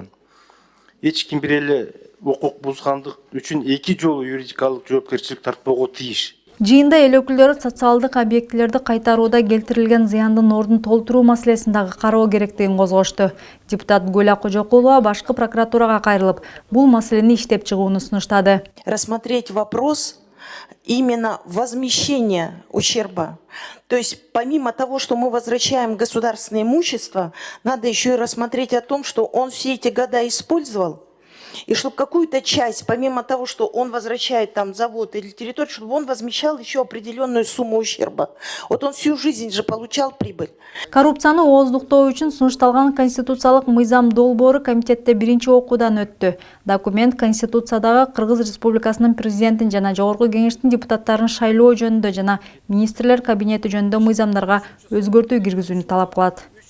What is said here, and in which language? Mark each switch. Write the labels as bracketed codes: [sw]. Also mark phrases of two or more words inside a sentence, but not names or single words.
[ky] Эч ким бир эле укук бузгандык үчүн 2 жолу юридикалык жоопкерчилик тартпоого тийиш. Жыйында эл өкүлдөрү социалдык объектилерди кайтарууда келтирилген зыяндын ордун толтуруу маселесин дагы кароо керектигин козгошту. Депутат Гүлә Кожокулова башкы прокуратурага кайрылып, бул маселени иштеп чыгууну сунуштады. [ru] Рассмотреть вопрос именно возмещения ущерба. То есть помимо того, что мы возвращаем государственное имущество, надо еще и рассмотреть о том, что он все эти года использовал. И чтобы какую-то часть, помимо того, что он возвращает там завод или территорию, чтобы он возмещал еще определенную сумму ущерба. Вот он всю жизнь же получал прибыль. [ky] Коррупцияны ооздуктоо үчүн сунушталган конституциялык мыйзам долбоору комитетте биринчи окуудан өттү. Документ Конституциядагы Кыргыз Республикасынын президентин жана жогорку кеңештин депутаттарын шайлоо жөнүндө жана министрлер кабинети жөнүндө мыйзамдарга өзгөртүү киргизүүнү талап кылат.